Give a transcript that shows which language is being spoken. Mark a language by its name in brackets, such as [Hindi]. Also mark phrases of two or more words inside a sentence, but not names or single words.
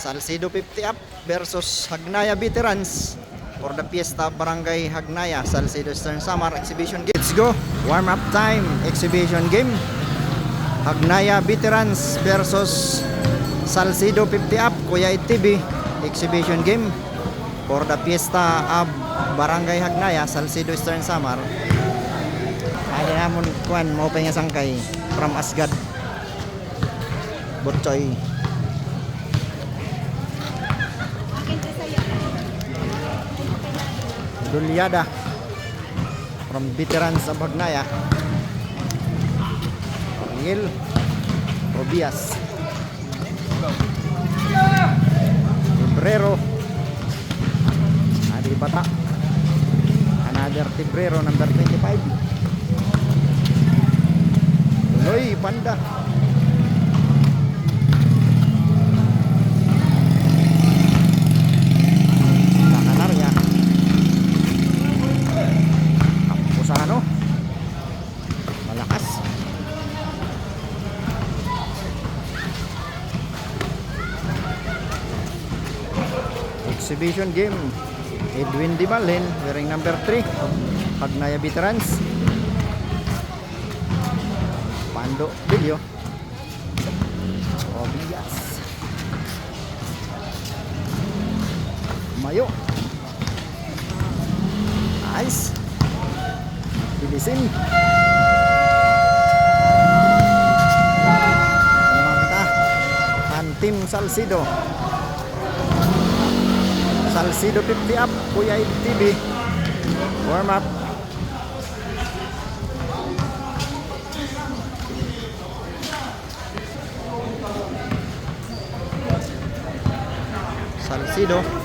[English] Salcedo 50 up versus Hagnaya Veterans for the Fiesta Barangay Hagnaya Salcedo Eastern Samar Exhibition Game. Let's go! Warm up time, exhibition game. Hagnaya Veterans versus Salcedo 50 up Kuya ITV exhibition game for the Fiesta of Barangay Hagnaya Salcedo Eastern Samar. [Waray] Ay namon kuan mo pa nga sangkay from Asgad Botchoy. [English] Dulyada from Veterans of Hagnaya. Angel Obias Tibrero Adi Bata. Another Tibrero number 25. Loy Panda. Takanarya Kampusano malakas. Exhibition game. Edwin Dibalen wearing number 3 of Hagnaya Veterans. Pando Bilyo Obias Mayo Nice Bilisin Manta Antim Salcedo 50 up Kuya ITV warm up. Salcedo